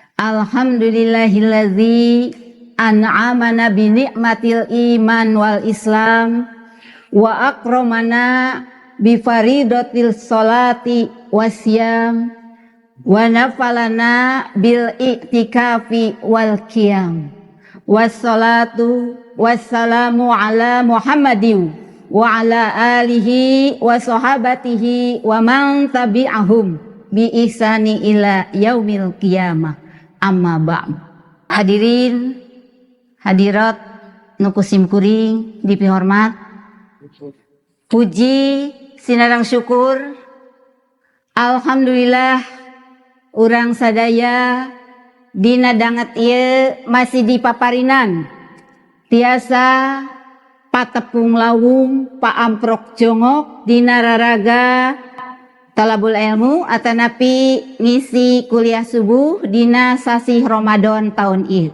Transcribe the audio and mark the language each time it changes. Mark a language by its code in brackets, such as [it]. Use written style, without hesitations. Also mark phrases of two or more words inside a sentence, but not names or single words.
[ar] الحمد لله الذي أنعمنا بنعمة الإيمان والإسلام وأكرمنا بفريضة الصلاة والصيام ونفلنا بالاعتكاف والقيام والصلاة والسلام على محمد وعلى آله وصحابته ومن تبعهم بإحسان إلى يوم القيامة. أما بعد. Hadirin hadirat [su] nu kusim kuring dipihormat, puji sinarang syukur alhamdulillah urang sadaya dina danget ieu masih dipaparinan tiasa patepung lawung paamprok jongok dina raraga [ar] talabul ilmu [su] atanapi ngisi kuliah subuh dina sasi Ramadan tahun ieu.